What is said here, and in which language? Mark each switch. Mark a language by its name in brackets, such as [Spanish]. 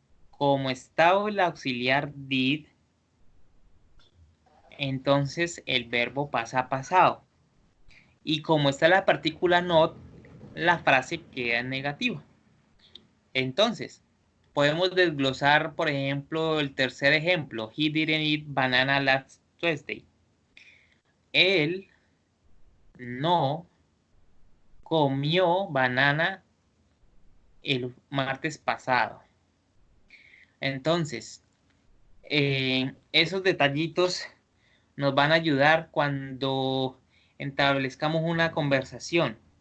[Spanish] como está el auxiliar did, entonces el verbo pasa a pasado. Y como está la partícula not, la frase queda en negativo. Entonces, podemos desglosar, por ejemplo, el tercer ejemplo. [English] He didn't eat banana last Tuesday. [Spanish] Él no comió banana el martes pasado. Entonces, esos detallitos nos van a ayudar cuando establezcamos una conversación.